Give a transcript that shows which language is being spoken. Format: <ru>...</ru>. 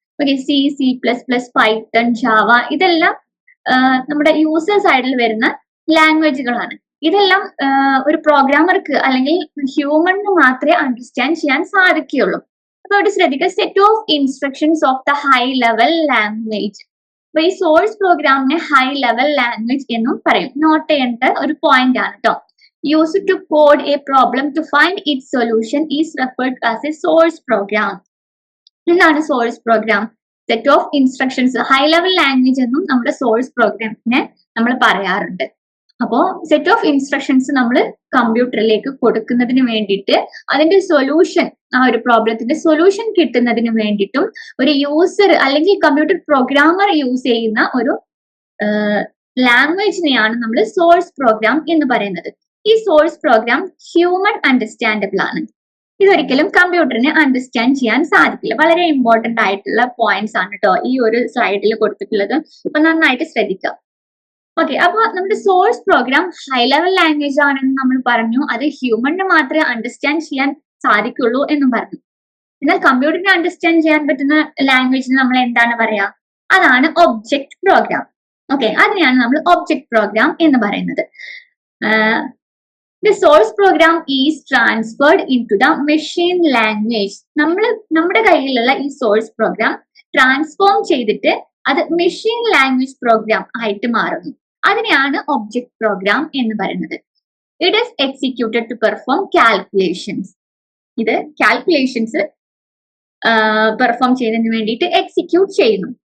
<ml>Okay, C, C++, Python, Java ഇതെല്ലാം നമ്മുടെ user സൈഡിൽ വരുന്ന ലാംഗ്വേജുകളാണ്. ഇതെല്ലാം ഒരു പ്രോഗ്രാമർക്ക് അല്ലെങ്കിൽ ഹ്യൂമണിന് മാത്രമേ അണ്ടർസ്റ്റാൻഡ് ചെയ്യാൻ സാധിക്കുകയുള്ളൂ. അപ്പൊ അവിടെ ശ്രദ്ധിക്കുക,</ml> <en>Set of instructions of the high level language.</en> <ml>അപ്പൊ ഈ സോഴ്സ് പ്രോഗ്രാമിനെ ഹൈ ലെവൽ ലാംഗ്വേജ് എന്നും പറയും. നോട്ട് ചെയ്യേണ്ട ഒരു പോയിന്റ് ആണ് കേട്ടോ.</ml> <en>Used to code a problem to find its solution is referred to as a source program.</en> <ml>എന്താണ് source programme? Set of instructions. High level language എന്നും നമ്മുടെ സോഴ്സ് പ്രോഗ്രാമിനെ നമ്മൾ പറയാറുണ്ട്. അപ്പോ സെറ്റ് ഓഫ് ഇൻസ്ട്രക്ഷൻസ് നമ്മൾ കമ്പ്യൂട്ടറിലേക്ക് കൊടുക്കുന്നതിന് വേണ്ടിയിട്ട് അതിന്റെ സൊല്യൂഷൻ, ആ ഒരു പ്രോബ്ലത്തിന്റെ സൊല്യൂഷൻ കിട്ടുന്നതിന് വേണ്ടിയിട്ടും ഒരു യൂസർ അല്ലെങ്കിൽ കമ്പ്യൂട്ടർ പ്രോഗ്രാമർ യൂസ് ചെയ്യുന്ന ഒരു ലാംഗ്വേജിനെയാണ് നമ്മൾ സോഴ്സ് പ്രോഗ്രാം എന്ന് പറയുന്നത്. ഈ സോഴ്സ് പ്രോഗ്രാം ഹ്യൂമൻ അണ്ടർസ്റ്റാൻഡബിൾ ആണ്. ഇതൊരിക്കലും കമ്പ്യൂട്ടറിന് അണ്ടർസ്റ്റാൻഡ് ചെയ്യാൻ സാധിക്കില്ല. വളരെ ഇമ്പോർട്ടന്റ് ആയിട്ടുള്ള പോയിന്റ്സ് ആണ് കേട്ടോ ഈ ഒരു സ്ലൈഡിൽ കൊടുത്തിട്ടുള്ളത്. അപ്പൊ നന്നായിട്ട് ശ്രദ്ധിക്കുക. ഓക്കെ, അപ്പൊ നമ്മുടെ source programme high level language ആണെന്ന് നമ്മൾ പറഞ്ഞു. അത് ഹ്യൂമണിന് മാത്രമേ അണ്ടർസ്റ്റാൻഡ് ചെയ്യാൻ സാധിക്കുള്ളൂ എന്നും പറഞ്ഞു. എന്നാൽ കമ്പ്യൂട്ടറിനെ അണ്ടർസ്റ്റാൻഡ് ചെയ്യാൻ പറ്റുന്ന ലാംഗ്വേജിന് നമ്മൾ എന്താണ് പറയാ? അതാണ് ഒബ്ജക്ട് പ്രോഗ്രാം. ഓക്കെ, അതിനെയാണ് നമ്മൾ ഒബ്ജക്ട് പ്രോഗ്രാം എന്ന് പറയുന്നത്.</ml> <en>The source program is transferred into the machine language.</en> <ml>നമ്മുടെ കയ്യിലുള്ള ഈ സോഴ്സ് പ്രോഗ്രാം ട്രാൻസ്ഫോം ചെയ്തിട്ട് അത് മെഷീൻ ലാംഗ്വേജ് പ്രോഗ്രാം ആയിട്ട് മാറുന്നു. അതിനെയാണ് ഒബ്ജക്ട് പ്രോഗ്രാം എന്ന് പറയുന്നത്.</ml> <en>It is executed to perform calculations.</en> <ml>ഇത് കാൽക്കുലേഷൻസ് പെർഫോം ചെയ്യുന്നതിന് വേണ്ടിയിട്ട് എക്സിക്യൂട്ട് ചെയ്യുന്നു.</ml>